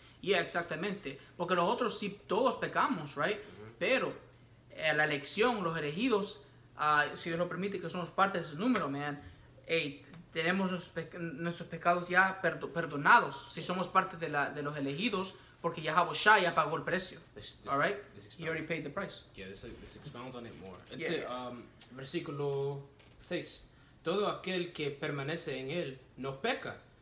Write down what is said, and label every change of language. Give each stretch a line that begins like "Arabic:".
Spanish: Exactamente, porque los otros sí todos pecamos,
English: right?
Spanish: Pero la elección, los elegidos, si Dios lo permite, que somos parte de ese número,
English: man,
Spanish: tenemos nuestros pecados ya perdonados. Si somos parte de los elegidos, Porque Yahweh Shai ya pagó el precio.
English: All right? He already paid the price. Yeah, this expounds on it more.
Spanish: Versículo 6. Todo aquel que permanece en él no peca.